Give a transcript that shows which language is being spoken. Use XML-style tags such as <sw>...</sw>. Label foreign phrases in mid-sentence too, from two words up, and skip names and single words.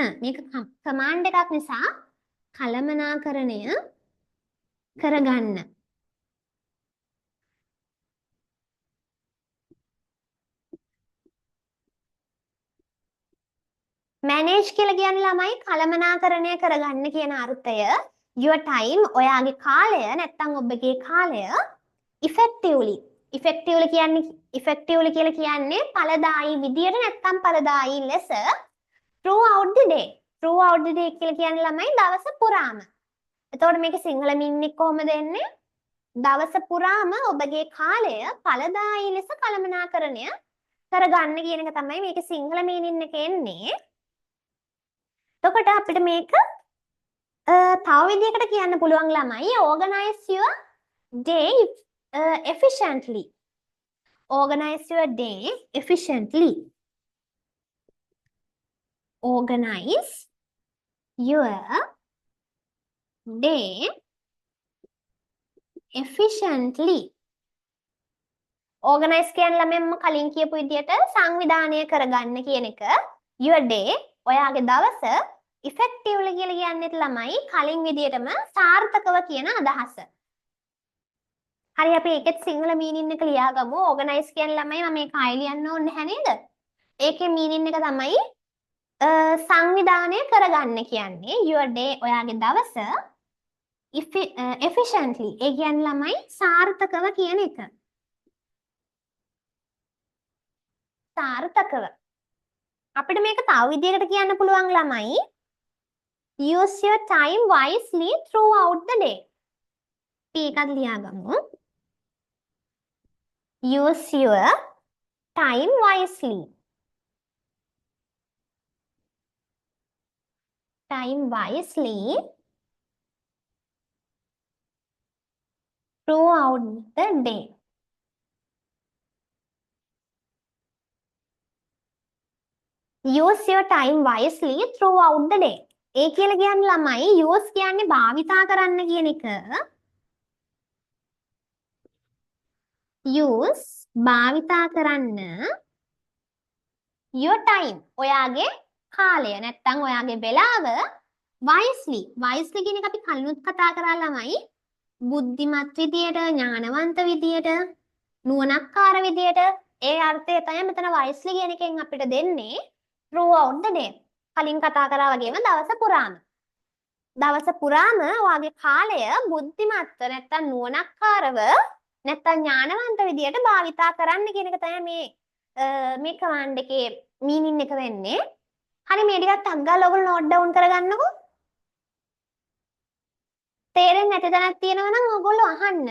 <si>මේක කමාන්ඩ් එකක් නිසා කළමනාකරණය කරගන්න. manage කියලා කියන්නේ ළමයි කළමනාකරණය කරගන්න කියන අර්ථය.</si> <en>your time</en> <si>ඔයාගේ කාලය නැත්නම් ඔබගේ කාලය effectively කියලා කියන්නේ ඵලදායී විදියට නැත්නම් ඵලදායී ලෙස</si> <en>throughout the day</en> <si>කියලා කියන්නේ ළමයි දවස පුරාම. එතකොට මේක සිංහල මීනින් කොහොමද එන්නේ? දවස පුරාම ඔබගේ කාලය ඵලදායී ලෙස කළමනාකරණය කරගන්න කියන එක තමයි මේක සිංහල මීනින් එක එන්නේ. එතකොට අපිට මේක තව විදිහකට කියන්න පුළුවන් ළමයි</si> <en>organize your day efficiently. Organize your day efficiently. Organize your day efficiently.</en> <si>Organize කියන්නේ ළමෙන්ම කලින් කියපු විදිහට සංවිධානය කරගන්න කියන එක.</si> <en>Your day</en> <si>ඔයාගේ දවස effectively කියලා කියන්නේත් ළමයි කලින් විදිහටම සාර්ථකව කියන අදහස. හරි අපි ඒකෙත් සිංහල මීනින් එක ලියාගමු. organize කියන්නේ ළමයි මම මේක ආයෙ ලියන්න ඕනේ නැහැ නේද? ඒකේ මීනින් එක තමයි සංවිධානය කරගන්න කියන්නේ.</si> <en>your day</en> <si>ඔයාගේ දවස efficiently ඒ කියන්නේ ළමයි සාර්ථකව කියන එක. සාර්ථකව. අපිට මේක තව විදිහකට කියන්න පුළුවන් ළමයි.</si> <en>use your time wisely throughout the day.</en> <si>ඒකත් ලියාගමු.</si> <en>use your time wisely. Time wisely throughout the day. Use your time wisely throughout the day.</en> <si>ඒ කියලා කියන්නේ ළමයි use කියන්නේ භාවිතා කරන්න කියන එක. use භාවිතා කරන්න</si> <en>your time</en> <si>ඔයාගේ කාලය නැත්තම් ඔයාගේ වෙලාව wisely කියන එක අපි කලිනුත් කතා කරා ළමයි බුද්ධිමත් විදියට ඥානවන්ත විදියට නුවණක්කාර විදියට ඒ අර්ථය තමයි මෙතන wisely කියන එකෙන් අපිට දෙන්නේ</si> <en>throughout the day</en> <si>කලින් කතා කරා වගේම දවස පුරාම ඔයාගේ කාලය බුද්ධිමත්ව නැත්තම් නුවණක්කාරව නැත්තම් ඥානවන්ත විදියට භාවිතා කරන්න කියන එක තමයි මේ කමාන්ඩ් එකේ මීනින් එක වෙන්නේ. හරි මේ ටිකත් අග්ගාල ඔයගොල්ලෝ</si> <en>note down</en> <si>කරගන්නකෝ. තේරෙන්නේ නැති තැනක් තියෙනවා නම් ඔයගොල්ලෝ අහන්න.</si>